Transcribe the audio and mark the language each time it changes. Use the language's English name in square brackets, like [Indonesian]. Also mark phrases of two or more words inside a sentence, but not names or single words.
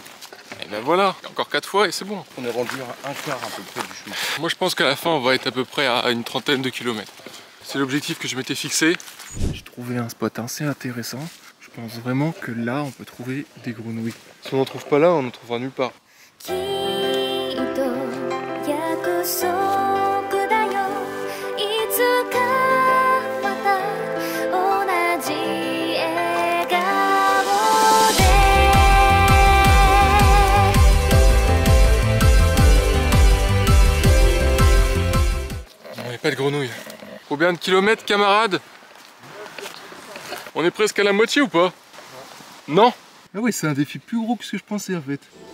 [French] Et ben voilà, encore 4 fois et c'est bon. On est rendu à un quart à peu près du chemin. Moi, je pense qu'à la fin, on va être à peu près à une trentaine de kilomètres. C'est l'objectif que je m'étais fixé. J'ai trouvé un spot assez intéressant. Je pense vraiment que là, on peut trouver des grenouilles. Si on n'en trouve pas là, on n'en trouvera nulle part. [Japanese] きっと約束だよいつかまた同じ笑顔で [French] Il n'y a pas de grenouilles. Combien de kilomètres, camarades? On est presque à la moitié ou pas? Non? Ah oui, c'est un défi plus gros que ce que je pensais en fait.